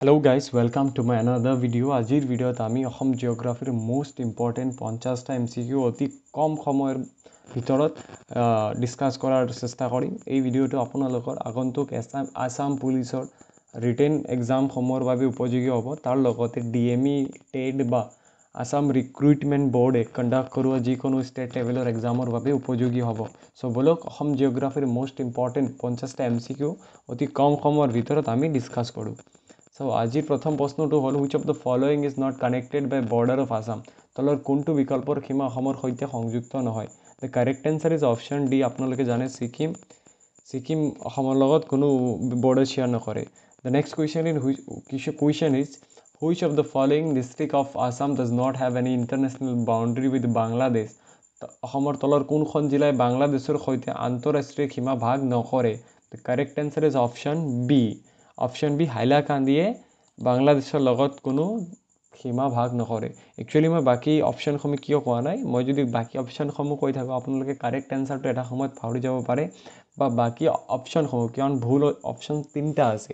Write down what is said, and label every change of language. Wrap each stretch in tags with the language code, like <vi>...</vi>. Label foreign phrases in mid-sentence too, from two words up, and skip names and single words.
<en>Hello guys, welcome to my another video.</en> <as>আজিৰ ভিডিঅ'ত আমি অসম জিঅ'গ্ৰাফিৰ</as> <en>most important</en> <as>50টা MCQ অতি কম সময়ৰ ভিতৰত ডিছকাছ কৰাৰ চেষ্টা কৰিম। এই ভিডিঅ'টো আপোনালোকৰ আগন্তুক আসাম পুলিচৰ ৰিটেন এক্সামসমূহৰ বাবে উপযোগী হ'ব। তাৰ লগতে DME, টেট বা আসাম ৰিক্ৰুইটমেণ্ট বৰ্ডে কণ্ডাক্ট কৰোৱা যিকোনো ষ্টেট লেভেলৰ এক্সামৰ বাবে উপযোগী হ'ব। চ' বলক অসম জিঅ'গ্ৰাফিৰ</as> <en>most important</en> <as>50টা MCQ অতি কম সময়ৰ ভিতৰত আমি ডিছকাছ কৰোঁ।</as> <en>So,</en> <as>আজিৰ প্ৰথম প্ৰশ্নটো হ'ল</as> <en>which of the following is not connected by border of Assam?</en> <as>তলৰ কোনটো বিকল্পৰ সীমা অসমৰ সৈতে সংযুক্ত নহয়?</as> <en>The correct answer is option D.</en> <as>আপোনালোকে জানে ছিকিম অসমৰ লগত কোনো</as> <en>border share</en> <as>নকৰে।</as> <en>The next question is which of the following district of Assam does not have any international boundary with Bangladesh?</en> <as>অসমৰ তলৰ কোনখন জিলাই বাংলাদেশৰ সৈতে আন্তঃৰাষ্ট্ৰীয় সীমা ভাগ নকৰে?</as> <en>The correct answer is option B.</en> <as>অপশ্যন বি হাইলাকান্দিয়ে বাংলাদেশৰ লগত কোনো সীমা ভাগ নকৰে। একচুৱেলি মই বাকী অপশ্যনসমূহ কিয় কোৱা নাই, মই যদি বাকী অপশ্যনসমূহ কৈ থাকোঁ আপোনালোকে কাৰেক্ট এনচাৰটো এটা সময়ত পাহৰি যাব পাৰে বা বাকী অপশ্যনসমূহ, কাৰণ ভুল অপশ্যন 3টা আছে।</as>